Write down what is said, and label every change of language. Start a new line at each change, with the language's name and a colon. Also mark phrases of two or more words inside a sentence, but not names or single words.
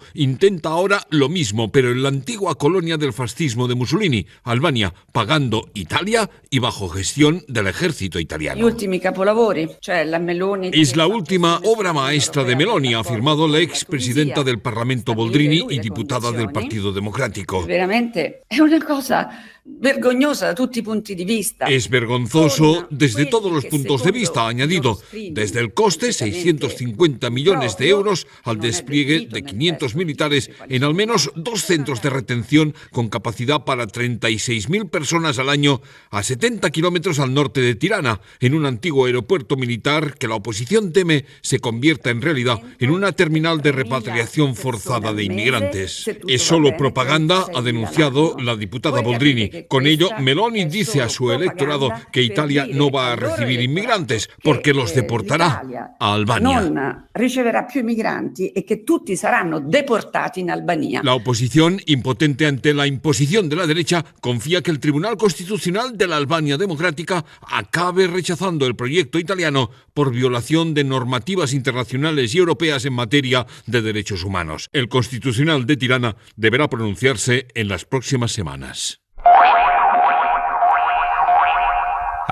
Spanish: Intenta ahora lo mismo, pero en la antigua colonia del fascismo de Mussolini, Albania, pagando Italia y bajo gestión del ejército italiano. Es la última obra maestra de Meloni, ha afirmado la expresidenta del Parlamento Boldrini y diputada del Partido Democrático.
Italian: Veramente è una cosa vergognosa da tutti i punti di vista.
Spanish: Es vergonzoso desde todos los puntos de vista, ha añadido, desde el coste, 650 millones de euros, al despliegue de 500 militares en al menos 2 centros de retención con capacidad para 36.000 personas al año a 70 kilómetros al norte de Tirana, en un antiguo aeropuerto militar que la oposición teme se convierta en realidad en una terminal de repatriación forzada de inmigrantes. Es solo propaganda, ha denunciado la diputada Boldrini. Con ello, Meloni dice a su electorado que Italia no va a recibir inmigrantes porque los deportará a Albania.
Italian: Non riceverà più migranti e che tutti saranno deportati in Albania.
Spanish: La oposición, impotente ante la imposición de la derecha, confía que el Tribunal Constitucional de la Albania Democrática acabe rechazando el proyecto italiano por violación de normativas internacionales y europeas en materia de derechos humanos. El Constitucional de Tirana deberá pronunciarse en las próximas semanas.